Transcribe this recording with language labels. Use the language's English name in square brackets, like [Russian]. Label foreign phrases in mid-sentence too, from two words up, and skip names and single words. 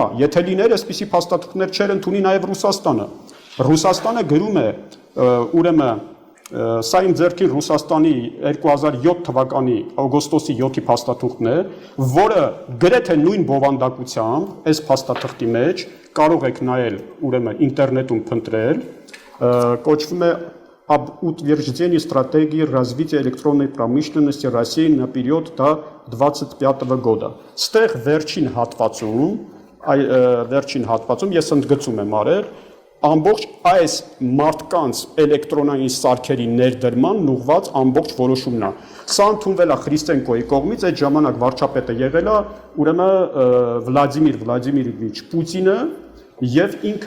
[Armenian] եթե լիներ այսպիսի փաստաթղթեր չեր ընդունի նաև Ռուսաստանը գրում է, ուրեմն սա իմ ձեռքին Ռուսաստանի 2007 թվականի օգոստոսի 7-ի փաստաթուղթն է, որը գրեթե նույն բովանդակությամբ այս փաստաթղթի մեջ կարող եք նայել, ուրեմն ինտերնետում փնտրել, կոչվում է [Russian] об утверждении стратегии развития электронной промышленности России на период до 25 года. [Armenian] Ստեղ վերջին հատվածում ես ընդգծում եմ արել ամբողջ այս մարդկանց էլեկտրոնային սարքերի ներդրման ուղղված ամբողջ որոշումն է։ Սա ընդունվել է Խրիստենկոյի կողմից, այդ ժամանակ վարչապետը եղել է ուրեմն Վլադիմիր Վլադիմիրովիչ Պուտինը եւ ինքը